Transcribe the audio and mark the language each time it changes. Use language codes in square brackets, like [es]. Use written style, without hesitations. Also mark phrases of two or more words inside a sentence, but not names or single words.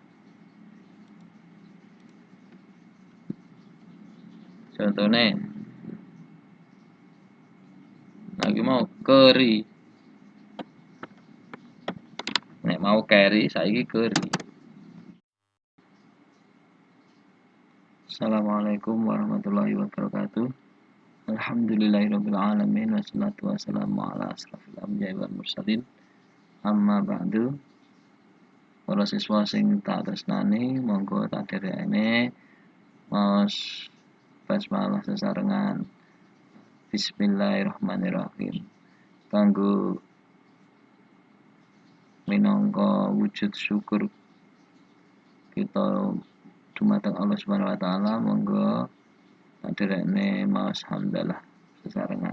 [jv] Contohnya lagi mau keri. Nek mau carry saiki keri. [ar] السلام عليكم ورحمة الله وبركاته. الحمد لله رب العالمين والصلاة والسلام على أشرف الأنبياء والمرسلين. أما بعد. [jv] Para siswa sing tak tresnani, monggo tak dherekne maos basmalah sesarengan. Bismillahirrahmanirrahim. Kanggo minangka wujud syukur kita dumateng Allah [ar] سبحانه وتعالى, [jv] monggo dherekne maos hamdalah sesarengan.